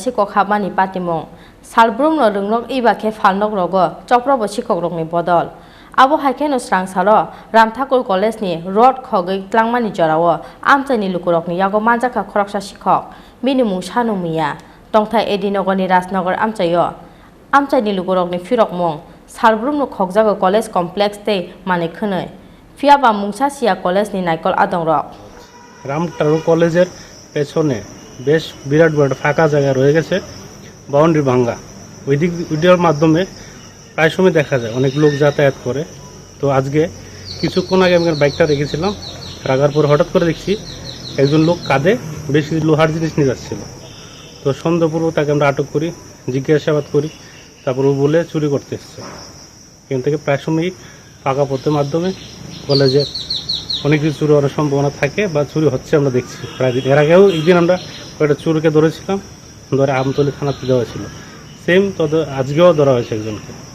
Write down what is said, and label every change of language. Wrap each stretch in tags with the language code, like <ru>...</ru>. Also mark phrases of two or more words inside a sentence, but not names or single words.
<trp>Sikok habani patimong salbrum no rungrok ibakhe phalnok rogo choprobo Sikok rokni bodol abo haikeno srang salo Ramthakur college ni rod khogoi tlangmani jorao amchani lukurokni yago Manjakha khoroksa Sikok bini mung Shanumiya tongthai Edinagar ni Rajnagar amchayo amchani lukurokni firokmong salbrum no khokjago</trp> <en>college complex</en> <trp>te mane khonoi fiaba mungsasia college ni naikol adongrok</trp> <bn>রামঠাকুর কলেজের পেছনে বেশ বিরাট বড় ফাঁকা জায়গা রয়ে গেছে বাউন্ডারি ভাঙ্গা ওইটার মাধ্যমে প্রায় সময় দেখা যায় অনেক লোক যাতায়াত করে তো আজকে কিছুক্ষণ আগে আমি বাইকটা রেখেছিলাম রাখার পর হঠাৎ করে দেখছি একজন লোক কাঁধে বেশি লোহার জিনিস নিয়ে যাচ্ছিল তো সন্দেহপূর্বক তাকে আমরা আটক করি জিজ্ঞাসাবাদ করি তারপর ও বলে চুরি করতে এসছে এখান থেকে প্রায় সময়ই ফাঁকা পথের মাধ্যমে কলেজের অনেক কিছু চুরি হওয়ার সম্ভাবনা থাকে বা চুরি হচ্ছে আমরা দেখছি প্রায় দিন এর আগেও একদিন আমরা কয়েকটা চুরিকে ধরেছিলাম ধরে আমতলী থানাতে দেওয়া ছিল সেম তত আজকেও ধরা হয়েছে একজনকে</bn>